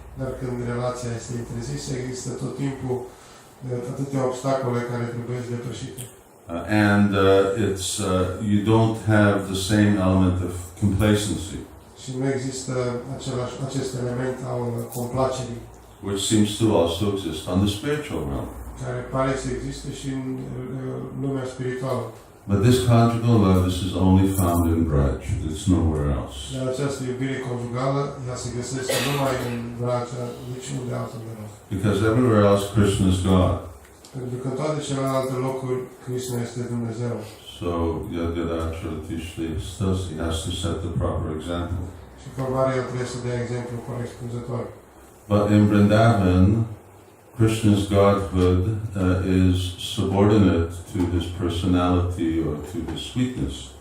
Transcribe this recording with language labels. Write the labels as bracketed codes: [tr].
[ro] Dar când relația este interzisă, există tot timpul atâtea obstacole care trebuie depășite. [en] And you don't have the same element of complacency, [ro] Și nu există acest element al complacerii, [en] which seems to also exist on the spiritual realm. [ro] care pare să existe și în lumea spirituală. [en] But this conjugal love, this is only found in Braj. It's nowhere else. [ro] Dar această iubire conjugală, ea se găsește numai în Vraja, niciunde altundeva. [en] Because everywhere else, Krishna is God. [ro] Pentru că în toate celelalte locuri, Krishna este Dumnezeu. [en] So, he has to set the proper example. [ro] Și cumva el trebuie să dea exemplu corespunzător. [en] But in Vrindavan, Krishna's godhood is subordinate to his personality or to his sweetness.